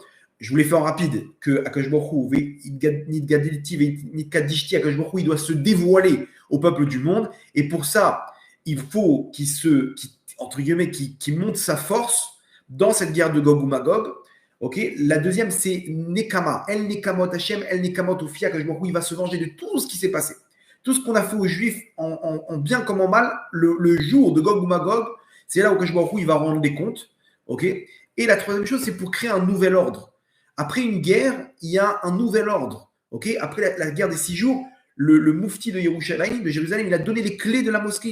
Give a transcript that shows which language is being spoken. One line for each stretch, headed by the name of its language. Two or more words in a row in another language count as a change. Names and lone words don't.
French: Je vous l'ai fait en rapide que
Hebrew: הקדוש ברוך הוא,
French: il doit se dévoiler au peuple du monde. Et pour ça, il faut entre guillemets, qui monte sa force dans cette guerre de Gog ou Magog. Okay. La deuxième, c'est Nekama.
Hebrew: אל נקמות השם אל נקמות הופיע. הקדוש ברוך הוא,
French: il va se venger de tout ce qui s'est passé. Tout ce qu'on a fait aux Juifs en bien comme en mal, le jour de Gog ou Magog, c'est là où
Hebrew: הקדוש ברוך הוא,
French: il va rendre des comptes. Okay. Et la troisième chose, c'est pour créer un nouvel ordre. Après une guerre, il y a un nouvel ordre. Okay. Après la guerre des 6 jours, le moufti de Yerushalayim, de Jérusalem, il a donné les clés de la mosquée.